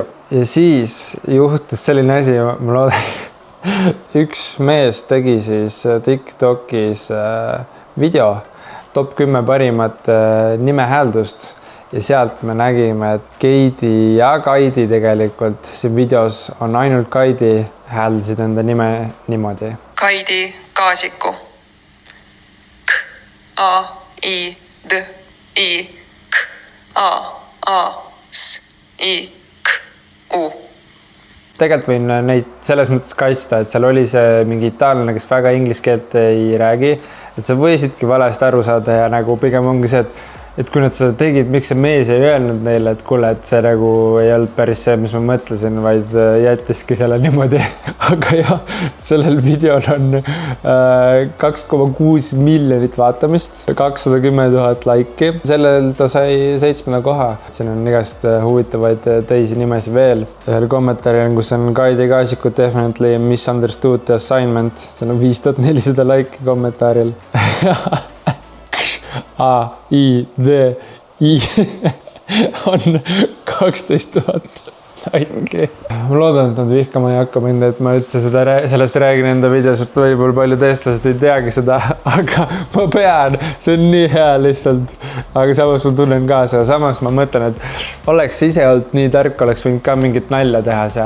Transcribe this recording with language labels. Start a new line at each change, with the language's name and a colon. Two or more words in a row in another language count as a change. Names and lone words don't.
Estonian: Ja siis juhtus selline asi, ma loodan, üks mees tegi siis TikTokis video top 10 parimat nimehääldust ja sealt me nägime, et Keidi ja Kaidi tegelikult siin videos on ainult Kaidi hääldasid enda nime niimoodi. Kaidi Kaasiku. K-A-I-D-I-K-A-A-S-I-K-U. Tegelikult võin neid selles mõttes kaitsta, et seal oli see mingi itaallane, kes väga inglise keelt ei räägi, et sa võisidki valesti aru saada ja nagu pigem ongi see, et kui nad seda tegid, miks see mees ei öelnud neile, et kuule, et see nagu ei olnud päris see, mis ma mõtlesin, vaid jättiski selle niimoodi. Aga jah, sellel videol on 2,6 miljonit vaatamist, 210 000 laiki. Sellel ta sai 7. koha. Siin on igast huvitavaid teisi nimesi veel. Ühel kommentaaril, kus on Kaidi Kaasiku
English: definitely misunderstood the assignment.
Estonian: Seal on 5400 laiki kommentaaril. A-I-D-I on 12 000 laiki. Ma loodan, et nad vihkama ei hakka mind, et ma üldse sellest räägin enda videos, et võib-olla palju teestlased ei teagi seda, aga ma pean, see on nii hea lihtsalt. Aga samas ma tunnen kaasa ja samas ma mõtlen, et oleks ise olnud nii tark, oleks võinud ka mingit nalja teha seal.